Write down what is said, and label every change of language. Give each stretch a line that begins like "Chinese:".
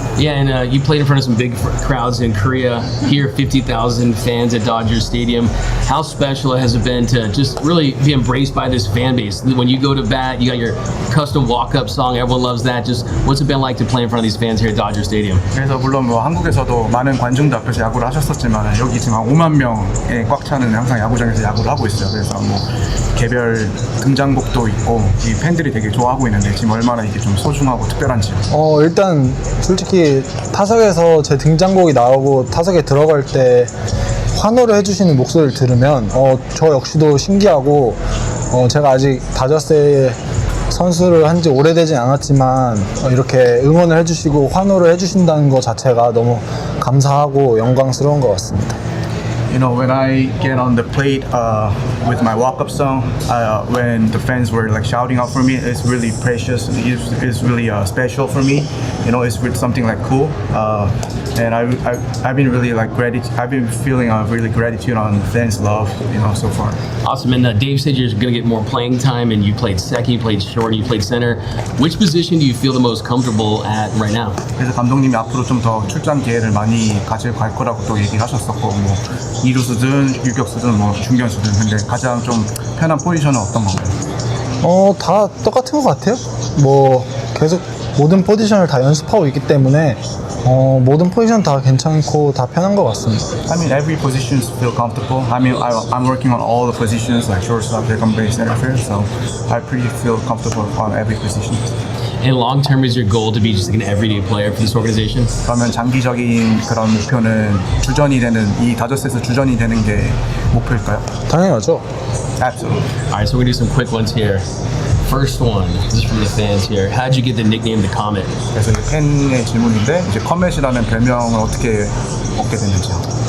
English: Yeah, and you played in front of some big crowds in Korea. Here, 50,000 fans at Dodgers Stadium. How special has it been to just really be embraced by this fan base? When you go to bat, you got your custom walk-up song. Everyone loves that. Just what's it been like to play in front of these fans here at Dodger Stadium?
Korean: 그래서 물론 뭐 한국에서도 많은 관중들 앞에서 야구를 하셨었지만 여기 지금 한 5만 명에 꽉 차는 항상 야구장에서 야구를 하고 있어요. 그래서 뭐 개별 등장곡도 있고 이 팬들이 되게 좋아하고 있는데 지금 얼마나 이게 좀 소중하고 특별한지. 일단 솔직히 타석에서 제 등장곡이 나오고 타석에 들어갈 때 환호를 해주시는 목소리를 들으면 저 역시도 신기하고 제가 아직 다저스에 선수를 한 지 오래되진 않았지만 이렇게 응원을 해주시고 환호를 해주신다는 것 자체가 너무 감사하고 영광스러운 것 같습니다.
English: when I get on the plate with my walk-up song, when the fans were like shouting out for me, it's really precious. It's really special for me. It's with something like cool. And I've been really like I've been feeling really gratitude on fans' love, so far. Awesome. And Dave said you're going to get more playing time, and you played second, you played short, and you played center. Which position do you feel the most comfortable at right now?
Korean: 그래서 감독님이 앞으로 좀 더 출장 기회를 많이 가질 거라고 또 얘기하셨었고, 뭐 2루수든 유격수든 뭐 중견수든 근데 가장 좀 편한 포지션은 어떤 건가요? 다 똑같은 것 같아요. 뭐 계속 모든 포지션을 다 연습하고 있기 때문에 모든 포지션 다 괜찮고 다 편한 것 같습니다.
English: I mean, every position feel comfortable. I mean, I'm working on all the positions like shortstop, second base, center field, so I pretty feel comfortable on every position. And long term, is your goal to be just like an everyday player for this organization?
Korean: 그러면 장기적인 그런 목표는 주전이 되는 이 다저스에서 주전이 되는 게 목표일까요? 당연하죠.
English: Absolutely. All right, so we're gonna do some quick ones here. First one, this is from the fans here. How'd you get the nickname the Comet?
Korean: 그래서 팬의 질문인데 이제 커밋이라는 별명을 어떻게 얻게 됐는지요?